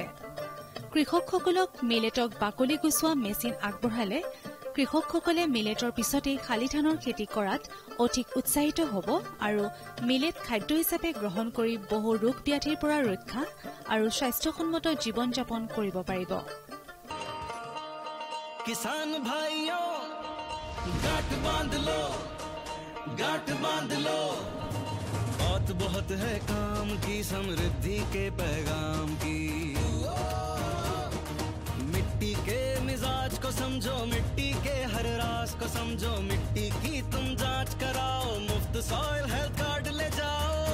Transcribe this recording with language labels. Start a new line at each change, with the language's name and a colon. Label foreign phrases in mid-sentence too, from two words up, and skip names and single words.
Assamese: কৃষকসকলক মিলেটক বাকলি গুচোৱা মেচিন আগবঢ়ালে কৃষকসকলে মিলেটৰ পিছতেই শালি ধানৰ খেতি কৰাত অধিক উৎসাহিত হ'ব আৰু মিলেট খাদ্য হিচাপে গ্ৰহণ কৰি বহু ৰোগ ব্যাধিৰ পৰা ৰক্ষা আৰু স্বাস্থ্যসন্মত জীৱন যাপন কৰিব পাৰিব।
Hindi: किसान भाइयों गांठ बांध लो, गांठ बांध लो, बहुत है काम की, समृद्धि के पैगाम की। मिट्टी के मिजाज को समझो, मिट्टी के हर राज को समझो, मिट्टी की तुम जांच कराओ, मुफ्त सॉइल हेल्थ कार्ड ले जाओ।